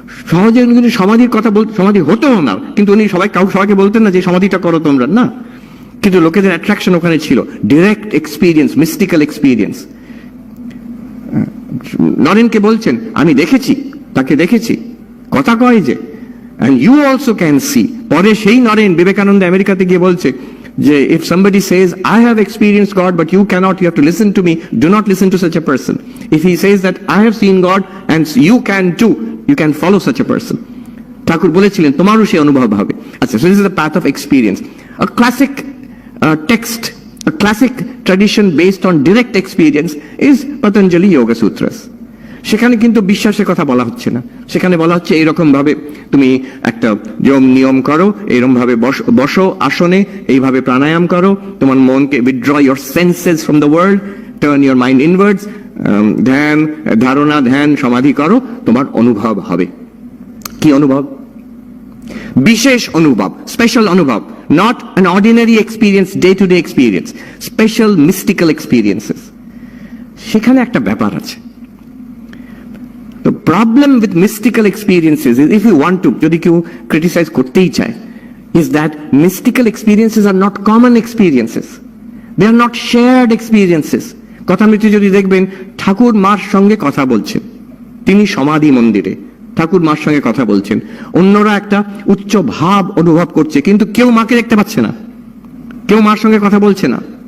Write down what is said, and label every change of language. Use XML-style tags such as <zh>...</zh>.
<bn>সহজে উনি সমাধির কথা সমাধি হতো না, কিন্তু উনি সবাইকে বলতেন না যে সমাধিটা করো তোমরা, না। কিন্তু লোকেদের অ্যাট্রাকশন ওখানে ছিল,</bn> <en>Direct experience, mystical experience.</en> <bn>নরেনকে বলছেন, আমি দেখেছি, তাকে দেখেছি, কথা কয় যে,</bn> <en>and you also can see.</en> <bn>পরে সেই নরেন বিবেকানন্দ আমেরিকাতে গিয়ে বলছে যে,</bn> <en>if somebody says I have experienced God but you cannot, you have to listen to me, do not listen to such a person. If he says that I have seen God and you can too, you can follow such a person.</en> <bn>ঠাকুর বলেছিলেন তোমারও সেই অনুভব হবে।</bn> <en>আচ্ছা, so this is the path of experience. A classic text, a classic tradition based on direct experience is Patanjali Yoga Sutras.</en> <bn>সেখানে কিন্তু বিশ্বাসের কথা বলা হচ্ছে না, সেখানে বলা হচ্ছে এইরকম ভাবে তুমি একটা নিয়ম করো, এইরকম ভাবে বসো আসনে, এইভাবে প্রাণায়াম করো, তোমার মনকে</bn> <en>withdraw your senses from the world, turn your mind inwards,</en> <bn>ধ্যান ধারণা ধ্যান সমাধি করো, তোমার অনুভব হবে। কি অনুভব? বিশেষ অনুভব, স্পেশাল অনুভব,</bn> <en>not an ordinary experience, day to day experience, special mystical experiences.</en> <bn>সেখানে একটা ব্যাপার আছে।</bn> <en>The problem with mystical experiences is, if you want to,</en> <bn>যদি কেউ</bn> <en>criticize</en> <bn>করতেই চায়,</bn> <en>is that mystical experiences are not common experiences. They are not shared experiences.</en> <bn>কথামৃত্যু যদি দেখবেন, ঠাকুর মার সঙ্গে কথা বলছেন, তিনি সমাধি মন্দিরে ঠাকুর মার সঙ্গে কথা বলছেন, অন্যরা একটা উচ্চ ভাব অনুভব করছে, কিন্তু কেউ মাকে দেখতে পাচ্ছে না, কেউ মার সঙ্গে কথা বলছে না।</bn>